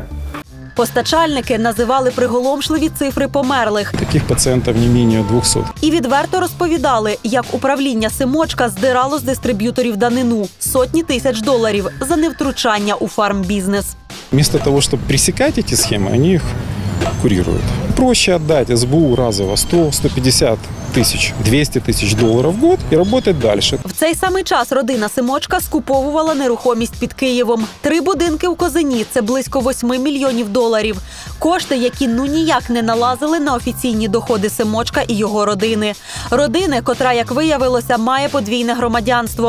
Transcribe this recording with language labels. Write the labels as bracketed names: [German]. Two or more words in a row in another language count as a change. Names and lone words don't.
[Ukrainian] Постачальники називали приголомшливі цифри померлих. Таких пацієнтів не менше 200. І відверто розповідали, як управління Семочка здирало з дистриб'юторів данину – сотні тисяч доларів за невтручання у фармбізнес. [Russian] Вместо того, [Ukrainian] щоб пресекати ці схеми, вони їх курируют. [Russian] Проще отдать СБУ разово 100, 150 тысяч, 200 тысяч долларов в год и работать дальше. [Ukrainian] В цей самий час родина Семочка скуповувала нерухомість під Києвом. 3 будинки в Козині – це близько $8 мільйонів. Кошти, які ніяк не налазили на офіційні доходи Семочка і його родини. Родини, котра, як виявилося, має подвійне громадянство.